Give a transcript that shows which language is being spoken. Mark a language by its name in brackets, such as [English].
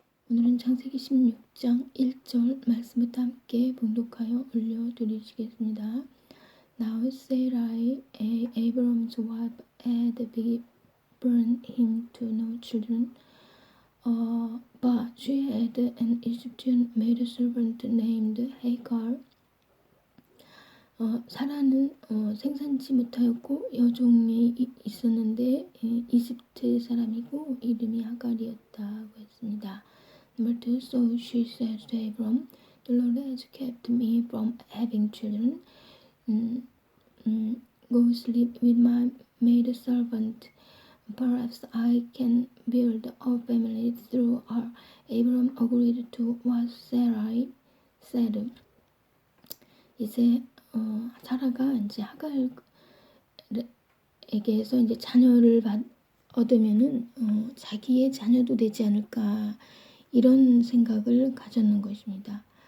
[Korean] 오늘은 창세기 16장 1절 말씀부터 함께 봉독하여 올려드리시겠습니다. [English] Now Sarai, Abram's wife, had given him to no children, but she had an Egyptian maidservant named Hagar. [Korean] 사라는 생산치 못하였고 여종이 있었는데 이집트 사람이고 이름이 하갈이었다고 했습니다. [English] Number 2. So she said to Abram, The Lord has kept me from having children. Go sleep with my maidservant. Perhaps I can build a family through her. Abram agreed to what Sarai said. [Korean] 이제 사라가 이제 하갈에게서 이제 자녀를 얻으면은 자기의 자녀도 되지 않을까 이런 생각을 가졌는 것입니다.